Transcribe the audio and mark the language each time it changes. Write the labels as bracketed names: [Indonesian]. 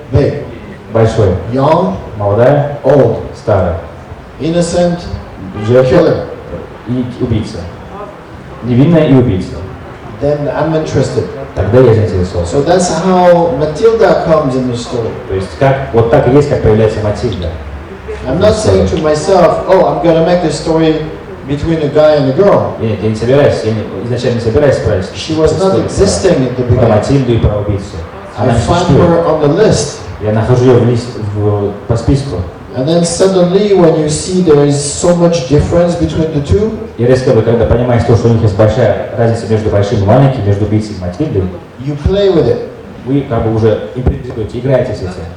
[English] big, [Russian] большой. [English] young, [Russian] Молодая, [English] old, [Russian] старая. [English] innocent, [Russian] Жертва [English] killer. [Russian] и убийца. Невинная и убийца. [English] Then I'm interested. [Russian] Тогда я заинтересован. [English] So that's how Matilda comes in the story. [Russian] То есть как, вот так и есть, как появляется Матильда. [English] I'm not saying to myself, oh, I'm going to make a story between a guy and a girl. [Russian] Я не собираюсь, изначально не собираюсь править. [English] She was not existing at the [Russian] Про [English] beginning. [Russian] Матильду и про убийцу. [English] I [Russian] Она не [English] find [Russian] существует. [English] her on the list. [Russian] Я нахожу ее по списку. [English] And then suddenly when you see there is so much difference between the two, [Russian] И резко, когда понимаешь то, что у них есть большая разница между большим и маленьким, между убийцей и Матильдой, [English] you play with it. [Russian] вы как бы уже импровизируете, играете с этим.